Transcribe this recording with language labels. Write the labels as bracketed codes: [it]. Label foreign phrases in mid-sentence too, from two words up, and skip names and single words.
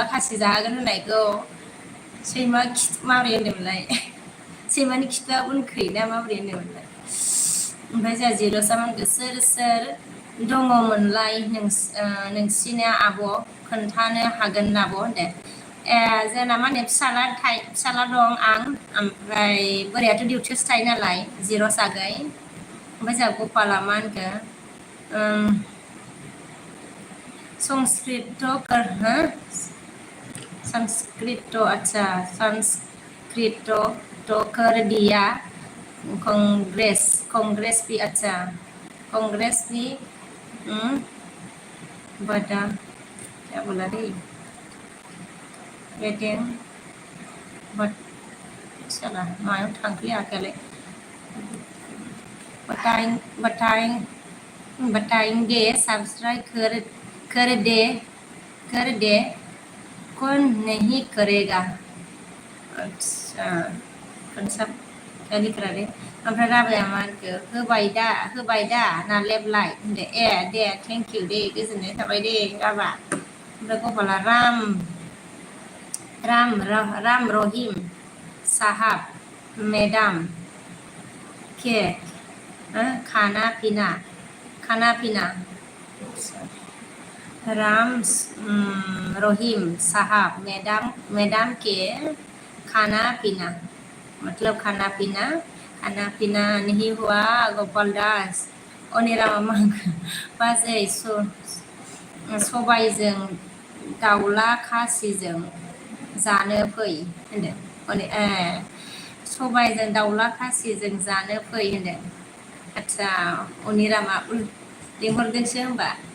[brx] खासि जाहोगोन होननायखौ सैमा माबोरै होनदोंमोनलाय सैमानि खिथुआ उनखै ना माबोरै होनदोंमोनलाय ओमफ्राय जोंहा जिर'सा मोनखो सोर दङमोनलाय नोंसिना आब' खोन्थानो हागोन आब' होनदों जोंना मा होनो फिसाला दं आं ओमफ्राय बोरायाथ' डिउटियावसो थायो नालाय जिर'स आगै ओमफ्राय जोंहा गपाला मा होनखो [hi] संस्कृत अच्छा संस्कृत तो कर दिया कांग्रेस भी अच्छा कांग्रेस भी बता क्या बोला रे [en] waiting but [hi] चला [brx] मायाव थांखो आखियालाय [hi] बताएंगे सब्सक्राइब कर [brx] दे [hi] कौन नहीं करेगा अच्छा कौन सब क्या लिख रहा रे [brx] ओमफ्राय राबाया मा होनखो होबाय दा नालेबलाय होनदो दे [en] thank you [brx] दे गोजोननाय थाबाय दे राबा ओमफ्राय गपाला [hi] राम रहिम साहाब मैडम के खाना पीना राम रहीम साहब मैडम के खाना पीना मतलब खाना पीना नहीं हुआ [brx] गोपाल दास अनिरामा बाजै सबायजों दाउला खासिजों जानो फै होनदों सबायजों दाउला खासिजों जानो फै होनदों आच्छा अनिरामा लिंहरदोंसो होमबा